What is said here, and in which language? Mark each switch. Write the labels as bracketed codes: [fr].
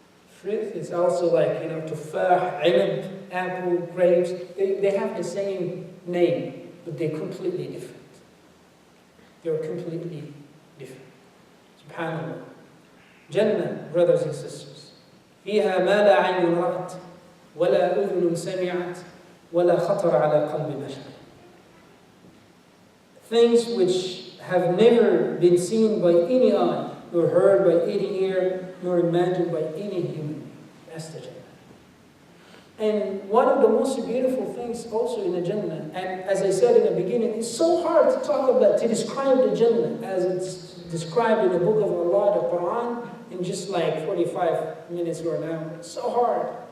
[en] Fruit is also like, tufah, inab, apple, grapes. They have the same name, but they're completely different. They're completely different. SubhanAllah. Jannah, brothers and sisters. [ar] فيها ما لا عين رأت ولا أذن سمعت ولا خطر على قلب بشر. [en] Things which have never been seen by any eye, nor heard by any ear, nor imagined by any human. That's the Jannah. And one of the most beautiful things also in the Jannah, and as I said in the beginning, it's so hard to talk about, to describe the Jannah as it's described in the book of Allah, the Quran, in just like 45 minutes or an hour. It's so hard.